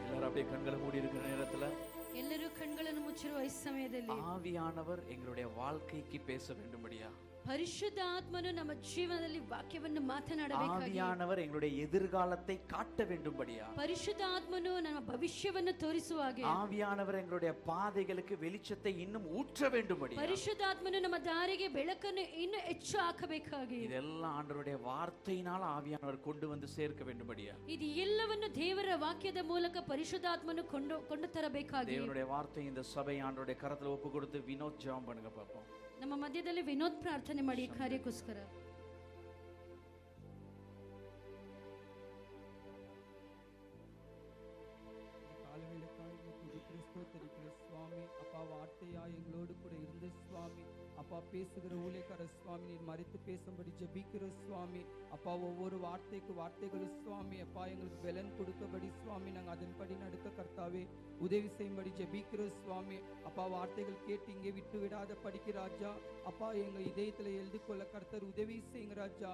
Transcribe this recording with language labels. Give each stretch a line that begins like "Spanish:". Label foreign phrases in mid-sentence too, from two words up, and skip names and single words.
Tamil: அப்படியே கண்களை மூடி இருக்கிற நேரத்துல
Kannada: ಎಲ್ಲರೂ ಕಣ್ಗಳನ್ನು ಮುಚ್ಚಿರುವ ಈ ಸಮಯದಲ್ಲಿ
Tamil: ஆவியானவர் எங்களுடைய வாழ்க்கைக்கு பேச வேண்டும்படியா,
Kannada: ಪರಿಶುದ್ಧಾತ್ಮನು ನಮ್ಮ ಜೀವನದಲ್ಲಿ ವಾಕ್ಯವನ್ನು ಮಾತನಾಡಬೇಕಾಗಿ,
Tamil: ஆவியானவர் எங்களுடைய எதிர்காலத்தை காட்ட வேண்டும்படியா,
Kannada: ಪರಿಶುದ್ಧಾತ್ಮನು ನಮ್ಮ ಭವಿಷ್ಯವನ್ನು ತೋರಿಸುವ ಹಾಗೆ,
Tamil: ஆவியானவர் எங்களுடைய பாதைகளுக்கு வெளிச்சத்தை இன்னும் ஊற்ற வேண்டும்படியா,
Kannada: ಪರಿಶುದ್ಧಾತ್ಮನು ನಮ್ಮ ದಾರಿಗೆ ಬೆಳಕನ್ನು ಇನ್ನೂ ಹೆಚ್ಚು ಹಾಕಬೇಕಾಗಿ,
Tamil: இதெல்லாம் ஆண்டவருடைய வார்த்தையினால் ஆவியானவர் கொண்டு வந்து சேர்க்க வேண்டும்படியா,
Kannada: ಇದು ಎಲ್ಲವನ್ನು ದೇವರ ವಾಕ್ಯದ ಮೂಲಕ ಪರಿಶುದ್ಧಾತ್ಮನು ಕೊಂಡು ತರಬೇಕಾಗಿ,
Tamil: தேவனுடைய வார்த்தை இந்த சபை ஆண்டவருடைய கரத்துல ஒப்பு கொடுத்து வினோத் ஜெபம் பண்ணுங்க பாப்போம்.
Kannada: ನಮ್ಮ ಮಧ್ಯದಲ್ಲಿ ವಿನೋದ್ ಪ್ರಾರ್ಥನೆ ಮಾಡಿ ಈ ಕಾರ್ಯಕ್ಕೋಸ್ಕರ.
Tamil: சுவாமி அப்பா, வார்த்தையா எங்களோடு கூட இருந்து சுவாமி அப்பா, பேசுகிற ஊழியக்கார சுவாமி நீர் மறைத்து பேசும்படி ஜெபிக்கிற சுவாமி அப்பா, ஒவ்வொரு வார்த்தைகளும் சுவாமி அப்பா எங்களுக்கு பலன் கொடுக்கபடி சுவாமி நாங்கள் அதன்படி நடக்க கர்த்தாவே உதவி செய்யும்படி ஜெபிக்கிற சுவாமி அப்பா, வார்த்தைகள் கேட்டு இங்கே விட்டு விடாத படிக்கிற ராஜா அப்பா, எங்கள் இதயத்தில் எழுதி கொள்ள கர்த்தர் உதவி செய்யுங்க ராஜா.